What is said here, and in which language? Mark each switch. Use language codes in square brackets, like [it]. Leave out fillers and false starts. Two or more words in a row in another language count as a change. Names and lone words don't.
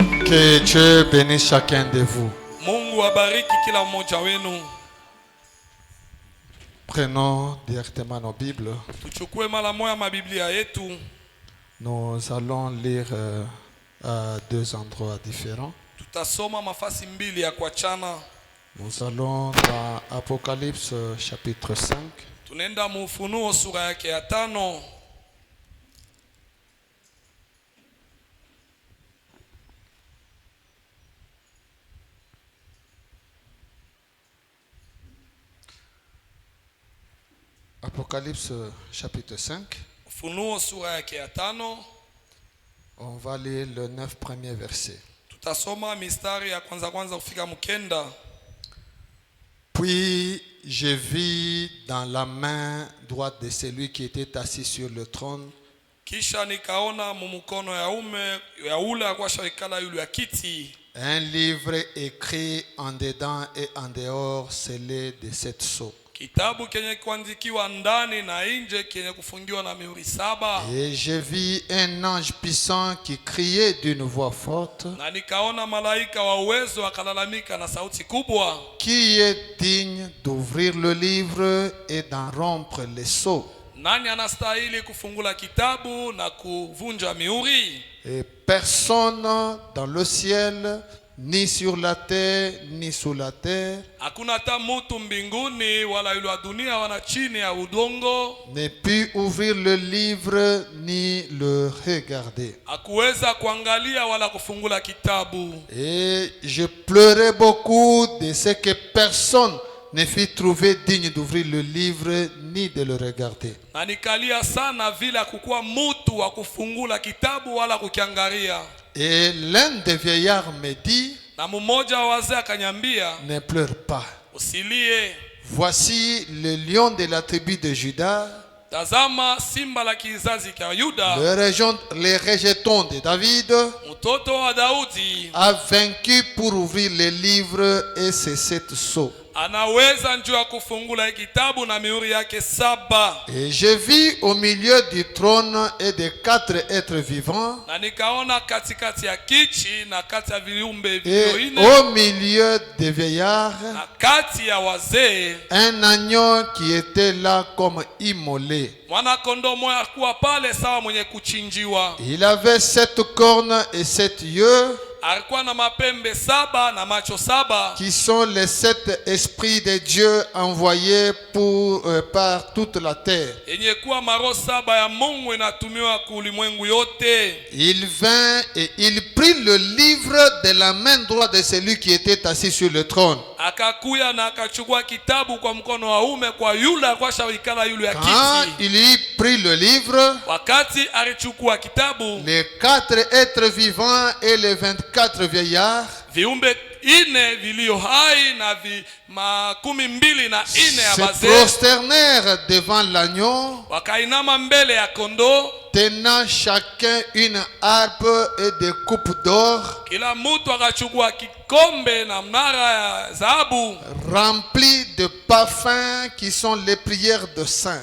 [fr] Que Dieu bénisse chacun de vous. [sw] Mungu abariki kila mmoja wenu. [fr] Prenons directement nos Bibles. [sw] Tuchukue mara moja mabiblia yetu. [fr] Nous allons lire à deux endroits différents. [sw] Tutasoma mafasi mbili ya kuachana. [fr] Nous allons dans Apocalypse chapitre 5. [sw] Tunaenda mu Ufunuo sura yake ya 5. [fr] Apocalypse chapitre 5. [sw] Ufunuo sura yake ya 5. [fr] On va lire le 9 premiers versets. [sw] Tutasoma mistari ya kwanza kufika mkenda. [fr] Puis je vis dans la main droite de celui qui était assis sur le trône [sw] Kisha nikaona mumukono ya ule akwashawikala yule ya kiti [fr] un livre écrit en dedans et en dehors, scellé de 7 sceaux. [sw] kitabu kenye kuandikiwa ndani na nje kenye kufungiwa na mihuri 7. [fr] Et je vis un ange puissant qui criait d'une voix forte: [sw] Na nikaona malaika wa uwezo akalalamika na sauti kubwa, [fr] qui est digne d'ouvrir le livre et d'en rompre les sceaux? [sw] nani anastahili kufungula kitabu na kuvunja mihuri? [fr] Et personne dans le ciel, ni sur la terre, ni sous la terre, [sw] Hakuna hata mtu mbinguni wala yule wa dunia wana chini ya udongo [fr] ne put ouvrir le livre ni le regarder. [sw] hakuweza kuangalia wala kufungula kitabu. [fr] Et je pleurais beaucoup de ce que personne ne fut trouvé digne d'ouvrir le livre ni de le regarder. [sw] Na nikalia sana vile hakukuwa mtu wa kufungula kitabu wala kukiangalia. [fr] Et l'un des vieillards me dit: [sw] Na mmoja wa wazee akanyambia, [fr] ne pleure pas. [sw] usilie, [fr] Voici le lion de la tribu de Juda, [sw] tazama simba la kizazi cha Yuda, [fr] les rejetons de David, [sw] mtoto wa Daudi, [fr] a vaincu pour ouvrir les livres et ses 7 sceaux. [sw] anaweza njoo ya kufungula kitabu na mihuri yake 7. [fr] Et je vis au milieu du trône et des 4 êtres vivants, [sw] Na nikaona katikati ya kichi na kati ya viumbe [fr] et [sw] vingine [fr] au milieu des vieillards, [sw] na kati ya wazee [fr] un agneau qui était là comme immolé. [sw] mwana kondoo moya kuwa pale sawa mwenye kuchinjiwa. [fr] Il avait 7 cornes et 7 yeux, [sw] Alikuwa na mapembe 7 na macho 7, [fr] qui sont les 7 esprits de Dieu envoyés par toute la terre. [sw] yenye kuwa maro 7 ya Mungu inatumiwa kulimwengu yote. [fr] Il vint et il prit le livre de la main droite de celui qui était assis sur le trône. [sw] Akakuya na akachukua kitabu kwa mkono wa ume kwa yule akwashawikala yule ya [fr] Quand [sw] kiti. [fr] il eut pris le livre, [sw] Wakati alichukua kitabu, [fr] les 4 êtres vivants et les 24 vieillards [sw] viumbe 4 vilio hai na 24 ya [fr] se [sw] bazee [fr] prosternèrent devant l'agneau, [sw] wakainama mbele ya kondoo, [fr] tenant chacun une harpe et des coupes d'or [sw] kila mtu akachukua kikombe na mnara ya dhahabu [fr] remplis de parfums qui sont les prières de saints.